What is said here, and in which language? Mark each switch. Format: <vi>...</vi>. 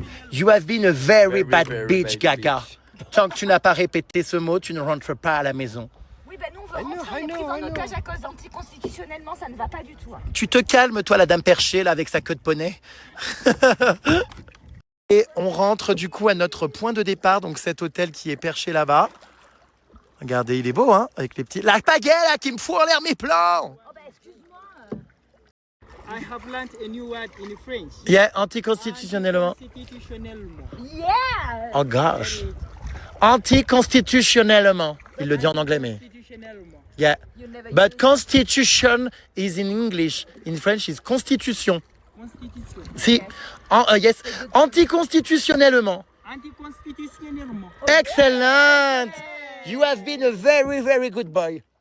<en>You have been a very bad bitch, Gaga.</en> <fr>Tant que tu n'as pas répété ce mot, tu ne rentres pas à la maison. Oui, ben nous on veut rentrer, on est pris en otage à cause d'anticonstitutionnellement, ça ne va pas du tout. Hein. Tu te calmes, toi, la dame perchée, là, avec sa queue de poney. Et on rentre du coup à notre point de départ, donc cet hôtel qui est perché là-bas. Regardez, il est beau, hein, avec les petits... La pagaie, là, qui me fout en l'air mes plans. Oh ben excuse-moi.</fr> <en>I have learned a new word in French. Yeah, anticonstitutionnellement.</en> <fr>Anticonstitutionnellement.</fr> <en>Yeah. Oh gosh.</en> <fr>Anticonstitutionnellement. Il le dit en anglais, mais... Constitutionnellement.</fr> <en>Yeah. You never But use- constitution is in English. In French is constitution. Constitution. Si. Yes.</en> <fr>Anticonstitutionnellement. Anticonstitutionnellement.</fr> <en>Excellent. You have been a very, very good boy.</en>